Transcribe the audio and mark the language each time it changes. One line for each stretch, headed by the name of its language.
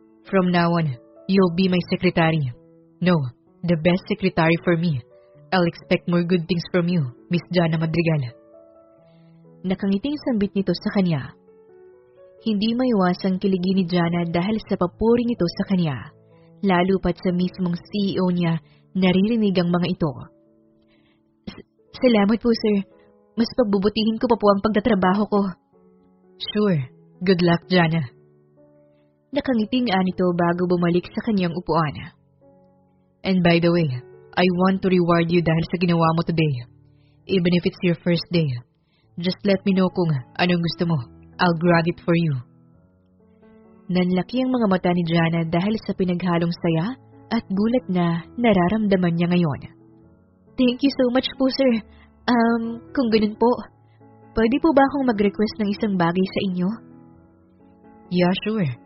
English: From now on, you'll be my secretary. No, the best secretary for me. I'll expect more good things from you, Miss Jana Madrigal.
Filipino: Nakangiting sambit nito sa kanya. Hindi maiwasang kiligi ni Jana dahil sa papuring ito sa kanya, lalo pat sa mismong CEO niya naririnig ang mga ito. Salamat po, sir. Mas pagbubutihin ko pa po ang pagtatrabaho ko.
English: Sure. Good luck, Jana.
Filipino: Nakangiting nito bago bumalik sa kanyang upuan.
English: And by the way, I want to reward you
Filipino: dahil sa ginawa mo
English: today. Even if it's your first day. Just let me know
Filipino: kung anong gusto mo.
English: I'll grab it for you.
Filipino: Nanlaki ang mga mata ni Jana dahil sa pinaghalong saya at gulat na nararamdaman niya ngayon.
English: Thank you so much po, sir.
Filipino: Kung ganun po, pwede po ba akong mag-request ng isang bagay sa inyo?
English: Yeah, sure.